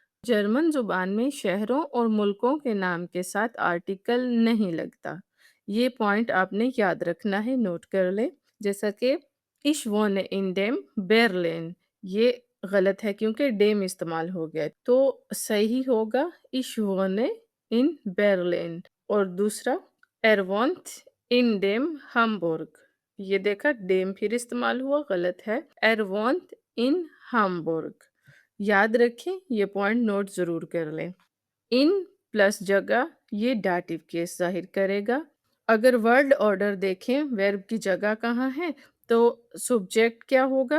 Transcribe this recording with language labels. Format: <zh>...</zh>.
<hi>German ज़ुबान में शहरों और मुल्कों के नाम के साथ आर्टिकल नहीं लगता। ये पॉइंट आपने याद रखना है, नोट कर लें। जैसा कि</hi> <de>इश वोने इन डेम बर्लिन,</de> <hi>ये गलत है क्योंकि डेम इस्तेमाल हो गया। तो सही होगा</hi> <de>इश वोने इन बर्लिन।</de> <hi>और दूसरा</hi> <de>er wohnt in dem Hamburg।</de> <hi>ये देखा, डेम फिर इस्तेमाल हुआ, गलत है।</hi> <de>er wohnt in Hamburg।</de> <hi>याद रखें, ये पॉइंट नोट ज़रूर कर लें। इन प्लस जगह ये डाटिव केस ज़ाहिर करेगा। अगर वर्ड ऑर्डर देखें, वर्ब की जगह कहाँ है, तो सब्जेक्ट क्या होगा?</hi>